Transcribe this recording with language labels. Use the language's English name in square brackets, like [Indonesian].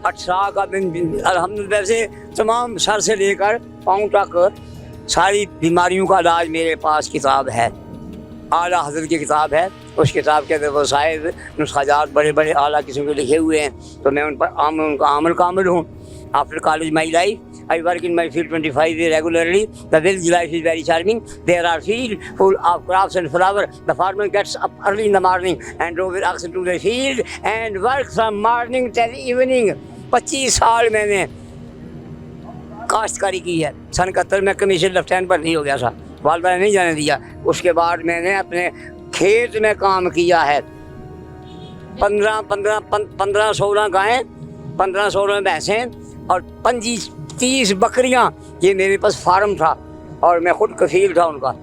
[Hindi] 18 का अल्हम्दुलिल्लाह से तमाम सर से लेकर पाँव तक सारी बीमारियों का इलाज मेरे पास किताब है, आला हज़रत की किताब है। उस किताब के अंदर वसाइल नुस्खाजात बड़े बड़े आला किस्म के लिखे हुए हैं, तो मैं उन पर उनका अमल कामिल हूँ। [English] After college my life I work in my field 25 years regularly. The village life is very charming. There are fields full of crops and flowers. The farmer gets up early in the morning and drove with oxen to the field and works from morning till evening. [Hindi] 25 साल मैंने काश्तकारी की है। सन 71 में commission lieutenant पर नहीं हो गया था, वालदा ने नहीं जाने दिया। उसके बाद मैंने अपने खेत में काम किया है। 15-16 गायें, 15-16 भैंसें और 25-30 बकरियां, ये मेरे पास फार्म था और मैं खुद कफील था उनका।